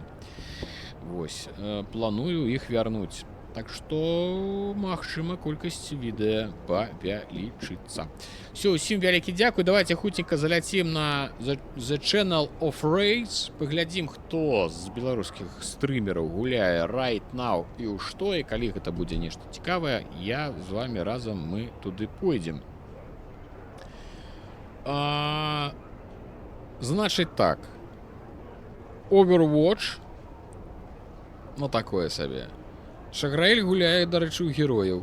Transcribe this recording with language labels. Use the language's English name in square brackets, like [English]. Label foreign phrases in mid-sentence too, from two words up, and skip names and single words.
[Belarusian] Вось, планую іх вярнуць. Так што, магчыма, колькасць відэа павялічыцца. Всё, усім вялікі дзякуй. Давайте хутенька заляцім на The Channel of Rays. Паглядзім, хто з беларускіх стрымераў гуляе [English] right now [Belarusian] і ў што. І калі гэта будзе нешта цікавае, я з вами разам мы туды пойдзем. Значыць так. Overwatch. Ну, такое сабе. Шаграэль гуляе, дарэчы, у герояў.